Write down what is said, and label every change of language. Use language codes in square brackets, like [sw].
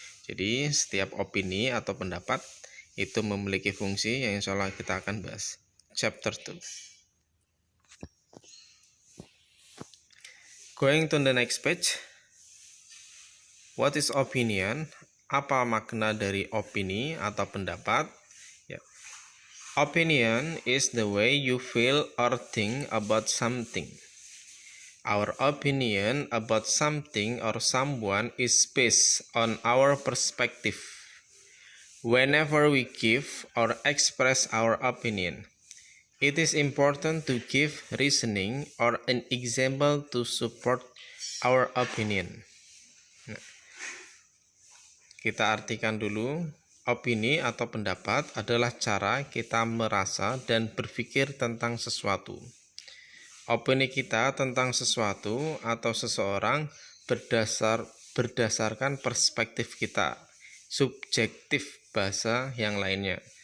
[id] Jadi setiap opini atau pendapat itu memiliki fungsi yang insya Allah kita akan bahas. Chapter 2. [en] Going to the next page. What is opinion? [id] Apa makna dari opini atau pendapat? Ya. [en] Opinion is the way you feel or think about something. Our opinion about something or someone is based on our perspective. Whenever we give or express our opinion, it is important to give reasoning or an example to support our opinion. [id] Nah, kita artikan dulu, opini atau pendapat adalah cara kita merasa dan berpikir tentang sesuatu. Opini kita tentang sesuatu atau seseorang berdasarkan perspektif kita, subjektif bahasa yang lainnya.